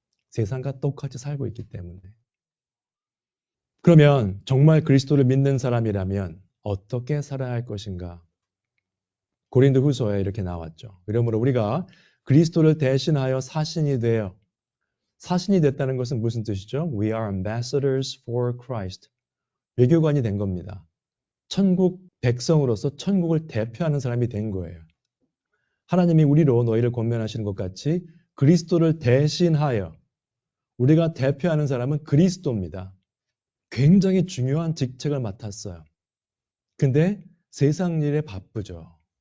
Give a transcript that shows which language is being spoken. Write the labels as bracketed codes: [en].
[ko] 세상과 똑같이 살고 있기 때문에. 그러면 정말 그리스도를 믿는 사람이라면 어떻게 살아야 할 것인가? 고린도 후서에 이렇게 나왔죠. 그러므로 우리가 그리스도를 대신하여 사신이 되어 사신이 됐다는 것은 무슨 뜻이죠? [en] We are ambassadors for Christ. [ko] 외교관이 된 겁니다. 천국 백성으로서 천국을 대표하는 사람이 된 거예요. 하나님이 우리로 너희를 권면하시는 것 같이 그리스도를 대신하여 우리가 대표하는 사람은 그리스도입니다. 굉장히 중요한 직책을 맡았어요. 근데 세상 일에 바쁘죠.